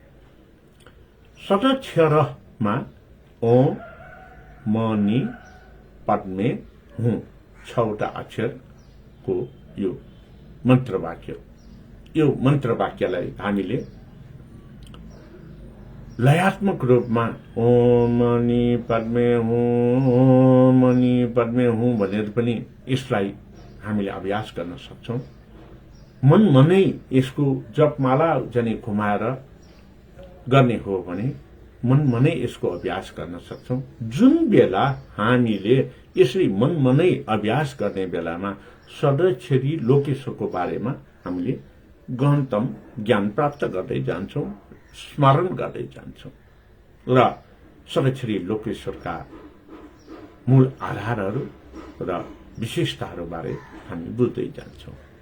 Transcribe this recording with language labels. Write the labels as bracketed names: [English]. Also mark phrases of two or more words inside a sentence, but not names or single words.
[Nepali] सदाक्षरमा [Sanskrit] ओम मणि पद्मे हुँ [Nepali] 6वटा अक्षरको यो मन्त्रवाक्य। यो मन्त्रवाक्यलाई हामीले लयात्मक रूपमा [Sanskrit] ओम मणि पद्मे हुँ, ओम मणि पद्मे हुँ [Nepali] भनेर पनि यसलाई हामीले अभ्यास गर्न सक्छौं। मनै यसको जपमाला जने घुमाएर गर्ने हो भने मनै यसको अभ्यास गर्न सक्छौं। जुन बेला हामीले यसरी मनै अभ्यास गर्ने बेलामा सदाक्षरी लोकेश्वरको बारेमा हामीले गहनतम ज्ञान प्राप्त गर्दै जान्छौं, स्मरण गर्दै जान्छौं र सदाक्षरी लोकेश्वरका मूल आधारहरू र विशेषताहरू बारे हामी बुझ्दै जान्छौं।